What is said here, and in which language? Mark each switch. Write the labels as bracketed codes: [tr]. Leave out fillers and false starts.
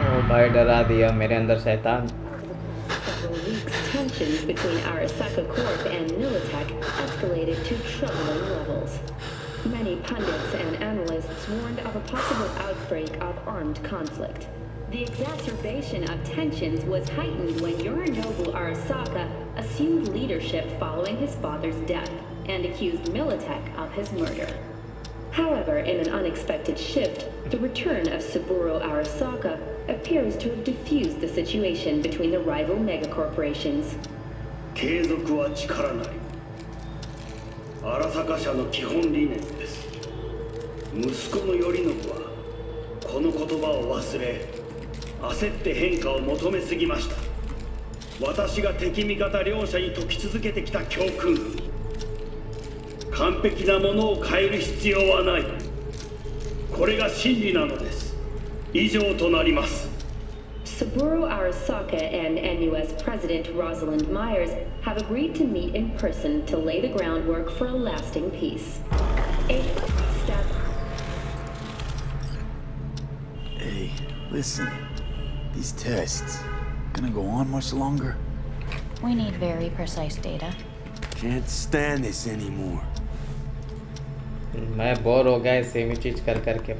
[hi] भाई डरा दिया मेरे अंदर शैतान. [en] Several weeks, tensions between Arasaka Corp and Militech escalated to troubling levels. Many pundits and analysts warned of a possible outbreak of armed conflict. The exacerbation of tensions was heightened when Yorinobu Arasaka assumed leadership following his father's death and accused Militech of his murder. However, in an unexpected shift, the return of Saburo Arasaka appears to have diffused the situation between the rival megacorporations. [ja] 継続は力なり。荒坂社の基本理念です。息子の頼信はこの言葉を忘れ、焦って変化を求めすぎました。私が敵味方両者に説き続けてきた教訓。完璧なものを変える必要はない。これが真理なのです。以上となります。 [en] Saburo Arasaka and NUS President Rosalind Myers have agreed to meet in person to lay the groundwork for a lasting peace. A step. Hey, listen. These tests gonna go on much longer? We need very precise data. Can't stand this anymore. [hi] मैं bore हो गया same ही चीज कर करके.